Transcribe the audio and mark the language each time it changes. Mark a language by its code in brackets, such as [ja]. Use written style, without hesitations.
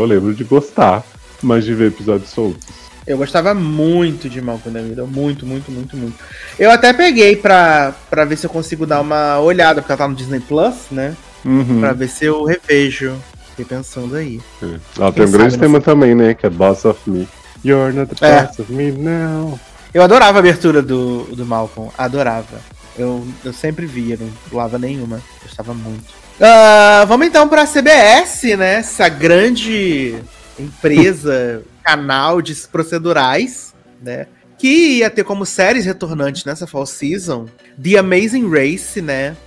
[pt] Eu lembro de gostar, mas de ver episódios soltos. Eu gostava muito de Malcolm the Middle, muito. Eu até peguei pra ver se eu consigo dar uma olhada, porque ela tá no Disney Plus, né? Uhum. Pra ver se eu revejo, fiquei pensando aí. Ela tem um grande tema também, né? Que é Boss of Me. [en] You're not the boss of me now. [pt] Eu adorava a abertura do Malcolm, adorava. Eu sempre via, não pulava nenhuma, gostava muito. Vamos então pra CBS, né? Essa grande empresa, canal de procedurais, né? Que ia ter como séries retornantes nessa Fall Season, The Amazing Race, né?